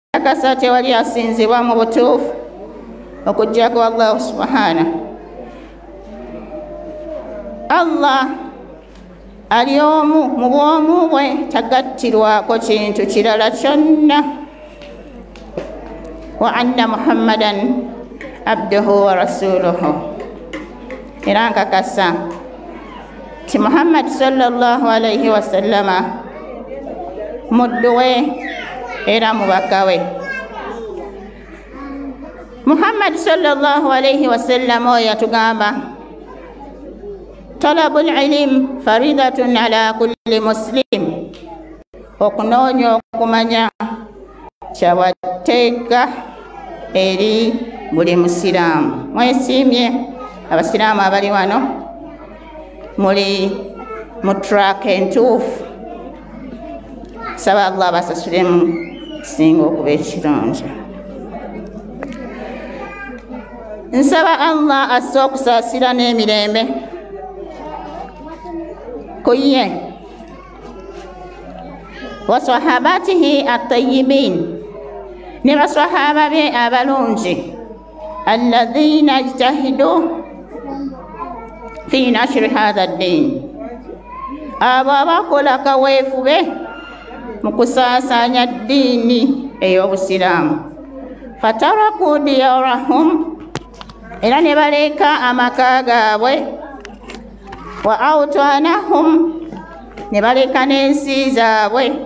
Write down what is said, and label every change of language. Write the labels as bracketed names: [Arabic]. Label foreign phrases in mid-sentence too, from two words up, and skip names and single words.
[Ganda] nkakasa tewali asinzibwa mu butuufu okujjako [Arabic] الله سبحانه. [Ganda] Allah ali omu mu bwomu bwe, tagattirwako kintu kirala kyonna. [Arabic] وأن محمدا عبده ورسوله, [Ganda] era nkakasa ti Muhammad [Arabic] صلى الله عليه وسلم [Ganda] muddu we era mubaka we. [Arabic] محمد صلى الله عليه وسلم yatugamba طلب العلم فريضة على كل مسلم, [Ganda] okunoonya okumanya kyawateeka eri buli musiraamu. Mwesiimye abasiraamu abali wano, muli mu track entuufu. Saba Allah abasasulemu singa okuba ekirungi. Nsaba Allah asse okusaasira n'emirembe ku ye [Arabic] وصحابته الطيبين, [Ganda] ne basahaba be abalungi, [Arabic] الذين اجتهدوا في نشر هذا الدين, [Ganda] abo abakola kaweefube mu kusaasanya ddiini ey'obusiraamu. [Arabic] فتركوا ديارهم, [Ganda] era ne baleka amaka gaabwe. [Arabic] وأوطانهم, [Ganda] ne baleka n'ensi zaabwe.